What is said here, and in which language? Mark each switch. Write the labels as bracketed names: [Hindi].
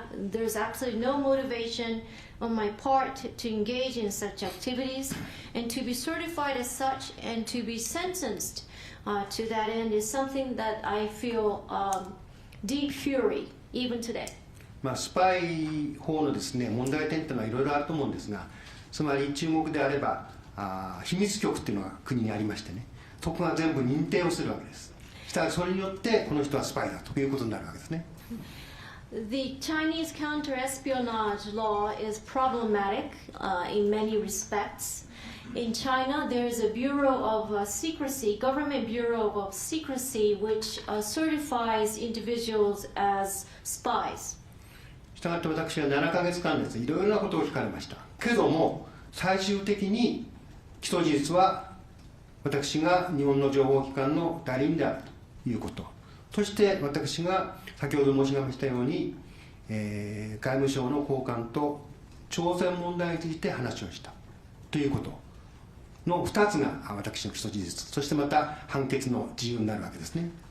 [English] There's absolutely no motivation on my part to engage in such activities, and to be certified as such and to be sentenced to that end is something that I feel deep fury even today. [Japanese] スパイ法のですね問題点というのはいろいろあると思うんですが、つまり中国であれば秘密局っていうのが国にありましてね、そこが全部認定をするわけです。したらそれによってこの人はスパイだということになるわけですね。 [English] The Chinese counter-espionage law is problematic in many respects. In China, there is a Bureau of Secrecy, Government Bureau of Secrecy, which certifies individuals as spies. [Japanese] したがって私は7ヶ月間ですねいろいろなことを聞かれました。けども最終的に起訴事実は私が日本の情報機関の代理人であるということ、そして私が先ほど申し上げましたように、外務省の高官と朝鮮問題について話をしたということの2つが私の起訴事実、そしてまた判決の事由になるわけですね。